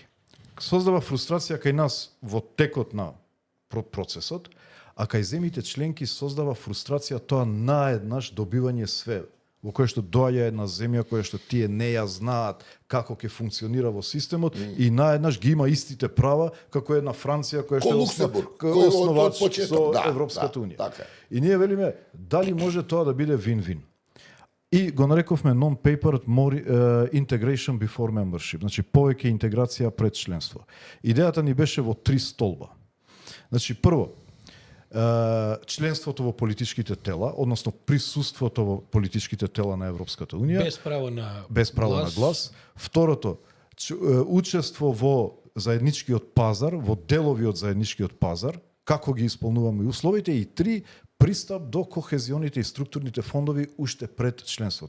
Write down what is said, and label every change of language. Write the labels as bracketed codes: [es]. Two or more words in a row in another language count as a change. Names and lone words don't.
[mk] Создава фрустрација кај нас во текот на процесот, а кај земите членки создава фрустрација тоа наеднаш добивање све, во кое што доаѓа една земја која што тие не ја знаат како ќе функционира во системот и наеднаш ги има истите права како една Франција која што е основач со Европската Унија. Така. И ние велиме дали може тоа да биде вин-вин. И го нарековме [en] non-paper more integration before membership, [mk] значи повеќе интеграција пред членство. Идејата ни беше во 3 столба. Значи прво, членството во политичките тела, односно присуството во политичките тела на Европската Унија, без право на глас. Второто, учество во заедничкиот пазар, во делови од заедничкиот пазар, како ги исполнуваме условите, и 3, пристап до кохезионите и структурните фондови уште пред членството.